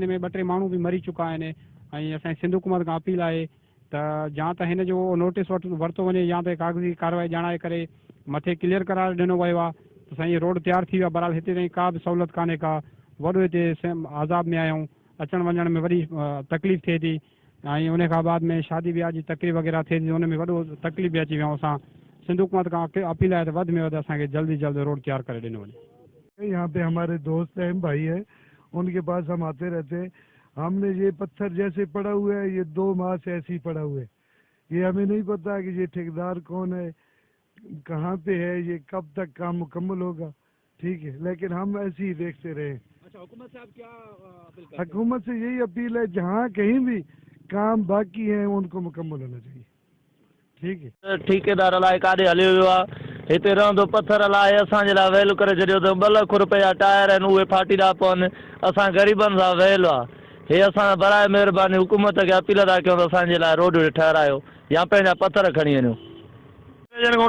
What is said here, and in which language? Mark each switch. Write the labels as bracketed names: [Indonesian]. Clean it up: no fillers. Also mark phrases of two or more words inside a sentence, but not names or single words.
[Sindhi] हिन में 2-3 माण्हू बि मरी चुका आहिनि ऐं असांजी सिंध हुकूमत खां अपील आहे त या त हिन जो नोटिस वरितो वञे या त कागज़ी कार्रवाई ॼाणाए करे मथे क्लियर करार ॾिनो वियो आहे त साईं रोड तयारु थी वियो आहे। बहरहाल हिते ताईं का बि सहूलियत कान्हे का। वॾो हिते आज़ाब में आहियूं, अचण वञण में वॾी तकलीफ़ थिए थी ऐं उन खां बाद में शादी ब्याह जी तकलीफ़ वग़ैरह थिए थी, उन में वॾो तकलीफ़ बि अची वियूं। असां सिंध हुकूमत खां अपील आहे त वधि में वधि असांखे जल्दी जल्द रोड तैयार करे ॾिनो वञे। [Urdu] یہاں پہ ہمارے دوست ہیں، بھائی ہے، ان کے پاس ہم آتے رہتے ہیں. ہم نے یہ پتھر جیسے پڑا ہوا ہے، یہ 2 ماہ سے ایسے ہی پڑا ہوا ہے. یہ ہمیں نہیں پتا کہ یہ ٹھیکیدار کون ہے، کہاں پہ ہے، یہ کب تک کام مکمل ہوگا. ٹھیک ہے، لیکن ہم ایسے ہی دیکھتے رہے. اچھا، حکومت سے آپ کیا اپیل کرتے ہیں? حکومت سے یہی اپیل ہے، جہاں کہیں بھی کام باقی ہے ان کو مکمل ہونا چاہیے. ٹھیک ہے. [Sindhi] ठेकेदार अलाए काॾे हलियो वियो आहे। हिते रहंदो पथर लाइ असांजे लाइ वहल करे छॾियो अथऊं। 2 लख रुपया टायर आहिनि, उहे फाटी था पवनि। असां ग़रीबनि सां वहल आहे। हे असां बराए महिरबानी हुकूमत खे अपील था कयूं त असांजे लाइ रोड ठहिरायो या पंहिंजा पथर खणी वञो।